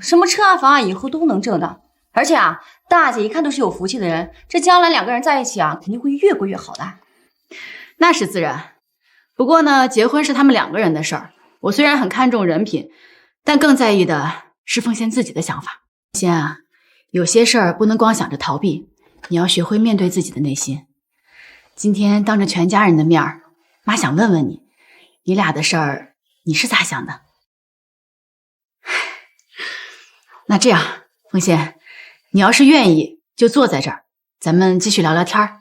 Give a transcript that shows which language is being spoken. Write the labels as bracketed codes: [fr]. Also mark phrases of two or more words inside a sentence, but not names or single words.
[zh] 什麼車啊房啊，以後都能掙的。而且啊，大姐一看都是有福氣的人，這將來2個人在一起啊，肯定會越過越好的。那是自然。不過呢，結婚是他們2個人的事兒。我雖然很看重人品，但更在意的是鳳仙自己的想法。鳳仙啊，有些事兒不能光想着逃避，你要學會面對自己的內心。今天當着全家人的面兒，媽想問問你，你倆的事兒你是咋想的？那這樣，鳳仙，你要是願意就坐在這兒，咱們繼續聊聊天兒。